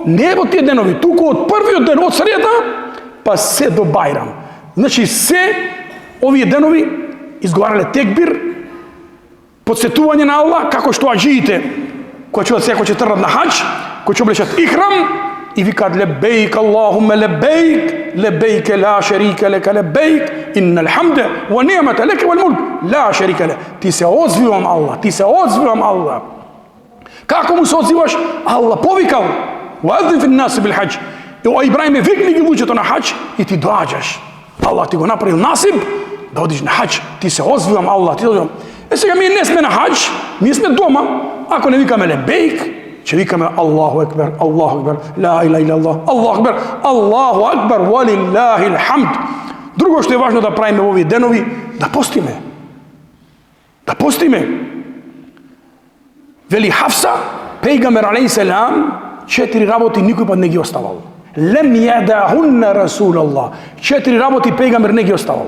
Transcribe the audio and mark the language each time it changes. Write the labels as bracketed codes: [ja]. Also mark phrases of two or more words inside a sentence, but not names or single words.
[mk] Не во тие денови, туку од првиот ден, од среда, па се до Байрам. Значи, се овие денови изговарале текбир, подсетување на Аллах, како што аџиите, кои ќе тргнат на хаđ, кои ќе облечат ихрам и викаат [ar] لبيك اللهم لبيك لبيك لا شريك لك لبيك إن الحمد والنعمة لك والملك لا شريك لك. [mk] Ти се озвивам Аллах, ти се озвивам Аллах. Како му се одзиваш? Аллах повикал: [ar] "وأذن في الناس بالحج." [mk] И о Ибраиме, викни ги луѓето на хаđ и ти доаѓаш. Аллах ти го направил насиб да одиш на хаđ. Ти се озвивам Аллах, ти озвивам. Сега ми не сме на хаđ, ми сме дома. Ако не викаме лебейк, ќе викаме [ar] الله أكبر الله أكبر لا إله إلا الله الله أكبر الله أكبر ولله الحمد. [mk] Друго што е важно да правиме во овие денови, да постиме. Да постиме. Вели Хафса, Пејгамбер алейхиссалам 4 работи никој пат не ги оставал. [ar] لم يدعهن رسول الله. [mk] 4 работи пејгамбер не ги оставал.